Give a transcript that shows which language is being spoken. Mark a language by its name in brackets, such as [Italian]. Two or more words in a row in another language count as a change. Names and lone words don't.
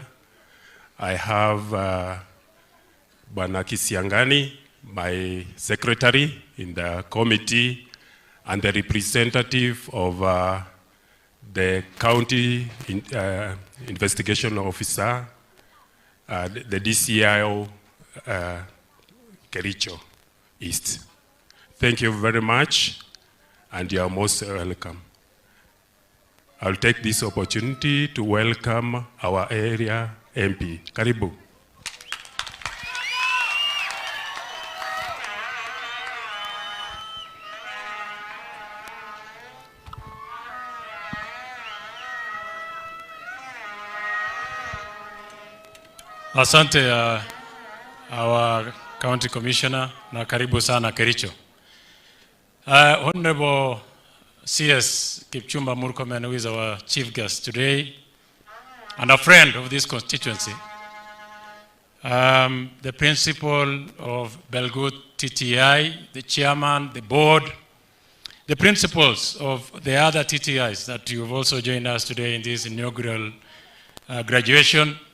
[English] I have Bwana Kisiangani, my secretary in the committee, and the representative of the county investigation officer, the DCIO Kericho East. Thank you very much, and you are most welcome. I'll take this opportunity to welcome our area MP. [Swahili] Karibu. Asante [English] our county commissioner [Swahili] na karibu sana Kericho. [English] Honorable CS Kipchumba Murkomen, who is our chief guest today and a friend of this constituency. The principal of Belgut TTI, the chairman, the board, the principals of the other TTIs that you've also joined us today in this inaugural graduation.